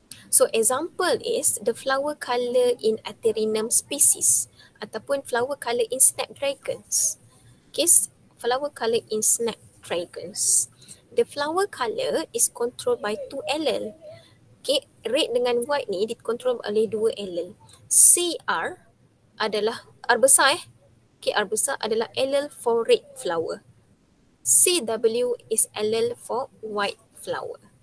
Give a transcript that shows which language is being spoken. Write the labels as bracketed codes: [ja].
[en] So example is the flower color in Atherinum species [ms] ataupun [en] flower color in snapdragons. Okay, flower color in snapdragons. The flower color is controlled by 2 allele. [ms] Okay, red dengan white ni dikontrol oleh 2 allele. CR adalah R besar Okay, R besar adalah allele [en] for red flower. CW is allele for white flower.